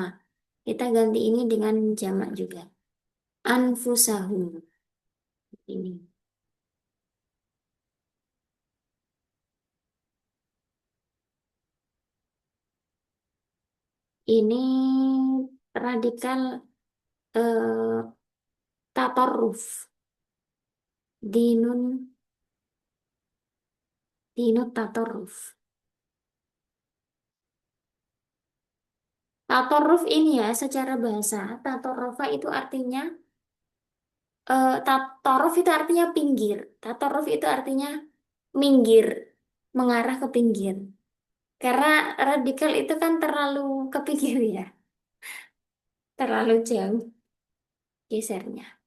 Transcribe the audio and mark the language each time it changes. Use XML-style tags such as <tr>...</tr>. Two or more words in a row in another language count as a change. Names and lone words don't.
<id>Kita ganti ini dengan jamak juga. Anfusahum. Ini. Ini radikal tatorruf.</id> <ar>دين، دين التطرف.</ar> <id>Tatorruf ini ya secara bahasa. Tatorrufa itu artinya, tatorruf itu artinya pinggir. Tatorruf itu artinya minggir, mengarah ke pinggir. Karena radikal itu kan terlalu ke pinggir ya, terlalu jauh gesernya.</id>